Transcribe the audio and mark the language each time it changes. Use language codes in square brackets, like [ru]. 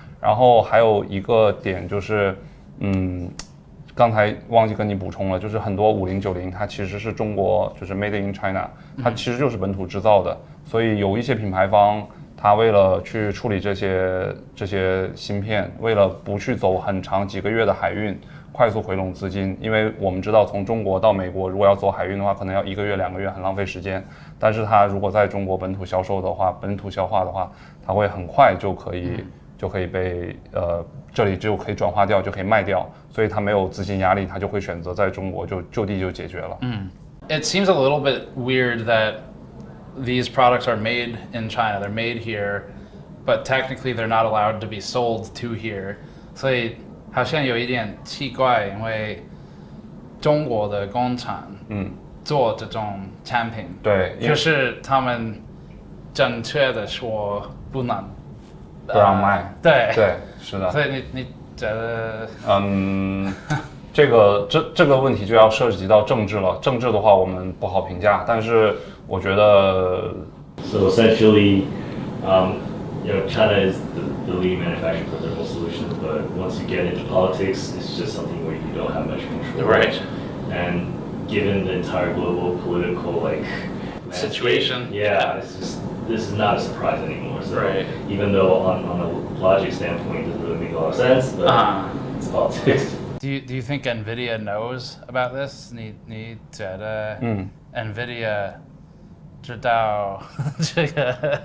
[zh] 然后还有一个点就是，刚才忘记跟你补充了，就是很多5090它其实是中国就是 [en] Made in China， [zh] 它其实就是本土制造的，所以有一些品牌方它为了去处理这些芯片，为了不去走很长几个月的海运，快速回笼资金，因为我们知道从中国到美国如果要走海运的话，可能要1个月2个月，很浪费时间。但是它如果在中国本土销售的话，本土消化的话，它会很快就可以被这里就可以转化掉，就可以卖掉，所以它没有资金压力，它就会选择在中国就地就解决了。 [en] It seems a little bit weird that these products are made in China. They're made here, but technically they're not allowed to be sold to here. [zh] 所以好像有一点奇怪，因为中国的工厂做这种产品，对，就是他们正确的说不能。不让卖，对，是的。所以你觉得，这个问题就要涉及到政治了。政治的话，我们不好评价。但是我觉得 [en] ，So essentially, China is the lead manufacturer for thermal solutions, but once you get into politics, it's just something where you don't have much control. Right. And given the entire global political situation, yeah, this is not a surprise anymore. So even though on a logic standpoint it doesn't really make a lot of sense, but it's politics. Do you think NVIDIA knows about this? [zh] 你觉得NVIDIA 知道这个？